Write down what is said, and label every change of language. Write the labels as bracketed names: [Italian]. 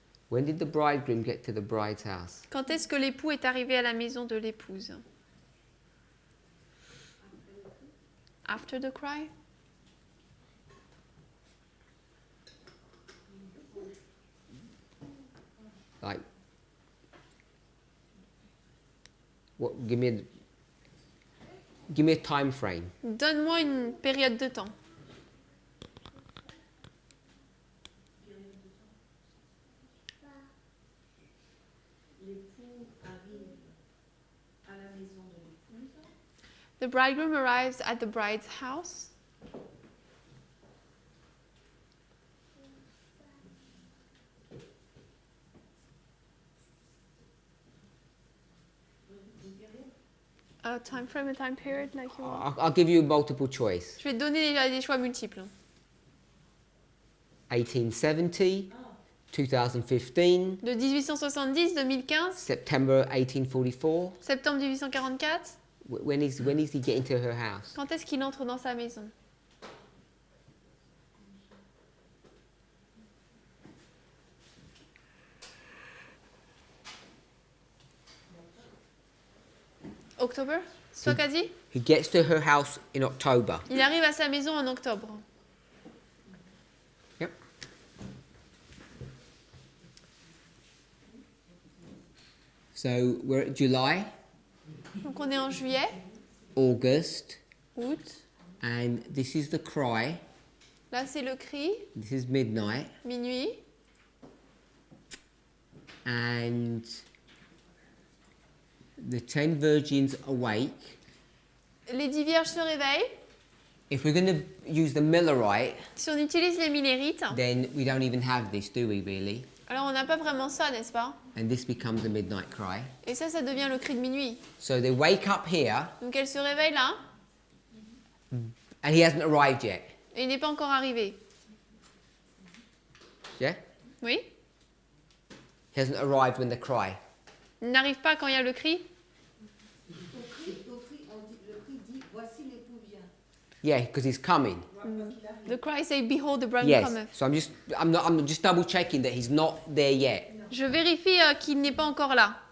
[English] When did the bridegroom get to the bride's house? [French] Quand est-ce que l'époux est arrivé à la maison de l'épouse? [English] After the cry? Like, what? Give me a time frame. [French] Donne-moi une période de temps. L'époux arrive à la maison de l'épouse. [English] The bridegroom arrives at the bride's house. A time frame, a time period, like you want. I'll give you multiple choice. [French] Je vais te donner des choix multiples. [English] 1870, 2015, [French] De 1870, 2015, [English] September 1844. [French] septembre 1844. [English] When is he getting to her house? [French] Quand est-ce qu'il entre dans sa maison? Octobre? C'est toi qui as dit? [English] He gets to her house in October. [French] Il arrive à sa maison en octobre. [English] Yep. So we're at July, [French] Donc on est en juillet, [English] August, [French] août. [English] and this is the cry. [French] Là c'est le cri, [English] This is midnight, [French] minuit. [English] and the 10 virgins awake. [French] Les 10 vierges se réveillent. [English] If we're going to use the Millerite, [French] Si on utilise les millérites, [English] then we don't even have this, do we, really? [French] alors on n'a pas vraiment ça, n'est-ce pas? [English] And this becomes the midnight cry. [French] Et ça devient le cri de minuit. [English] So they wake up here, [French] Donc elle se réveille là, [English] and he hasn't arrived yet. [French] et il n'est pas encore arrivé. [English] Yeah? [French] Oui? [English] He hasn't arrived when they cry. [French] Il n'arrive pas quand il y a le cri. Le cri dit voici l'époux vient. [English] Yeah, because he's coming. The cry say, behold the bridegroom Yes. cometh. So I'm just double checking that he's not there yet. [French] Je vérifie qu'il n'est pas encore là.